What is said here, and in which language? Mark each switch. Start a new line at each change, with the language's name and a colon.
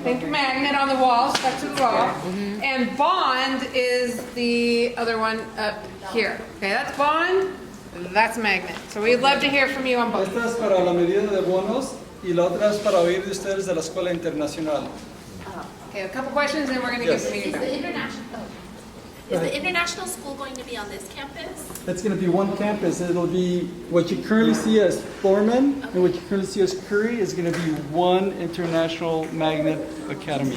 English: Think magnet on the wall, stuck to the wall. And bond is the other one up here. Okay, that's bond, that's magnet. So we'd love to hear from you on both.
Spanish: Esta es para la medida de bonos y la otra es para oír de ustedes de la escuela internacional.
English: Okay, a couple questions and we're going to Yes. get the meeting back. Is the international school going to be on this campus? It's going to be one campus. It'll be what you currently see as Thorman and what you currently see as Currie is going to be one international magnet academy.